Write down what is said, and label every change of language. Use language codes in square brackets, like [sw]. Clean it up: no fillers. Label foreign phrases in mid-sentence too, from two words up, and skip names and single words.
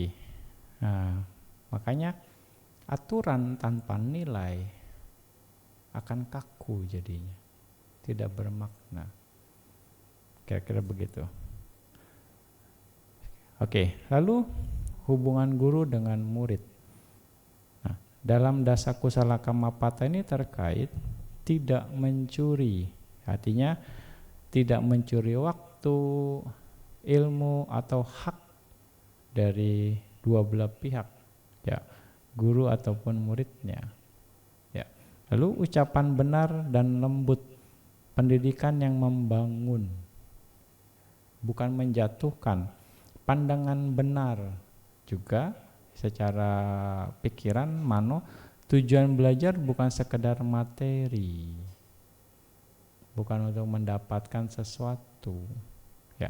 [id] Nah, makanya aturan tanpa nilai akan kaku jadinya. Tidak bermakna. Kira-kira begitu. Oke, lalu hubungan guru dengan murid. Nah, dalam [pi] dasa kusala kamapata [id] ini terkait tidak mencuri, artinya tidak mencuri waktu, ilmu atau hak dari dua belah pihak, ya, guru ataupun muridnya. Ya. Lalu ucapan benar dan lembut, pendidikan yang membangun, bukan menjatuhkan, pandangan benar juga secara pikiran mano, tujuan belajar bukan sekedar materi, bukan untuk mendapatkan sesuatu, ya.